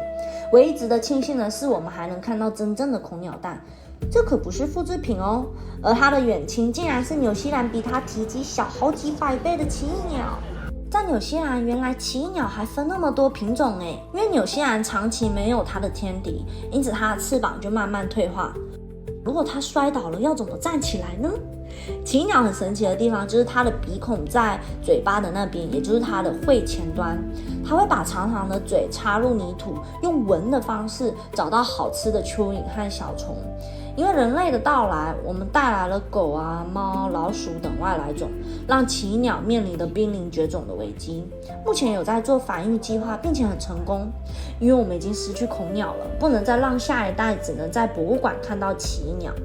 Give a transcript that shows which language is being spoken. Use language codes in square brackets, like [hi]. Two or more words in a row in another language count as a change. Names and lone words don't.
[zh] 唯一值得慶幸的是，我們還能看到真正的空鳥蛋，這可不是複製品哦。而它的遠親竟然是紐西蘭比它體積小好幾百倍的奇異鳥。在紐西蘭，原來奇異鳥還分那麼多品種誒，因為紐西蘭長期沒有它的天敵，因此它的翅膀就慢慢退化。如果它摔倒了，要怎麼站起來呢？奇異鳥很神奇的地方就是它的鼻孔在嘴巴的那邊，也就是它的喙前端，它會把長長的嘴插入泥土，用聞的方式找到好吃的蚯蚓和小蟲。因為人類的到來，我們帶來了狗啊、貓、老鼠等外來種，讓奇異鳥面臨的瀕臨絕種的危機。目前有在做繁育計劃，並且很成功。因為我們已經失去恐鳥了，不能再讓下一代只能在博物館看到奇異鳥。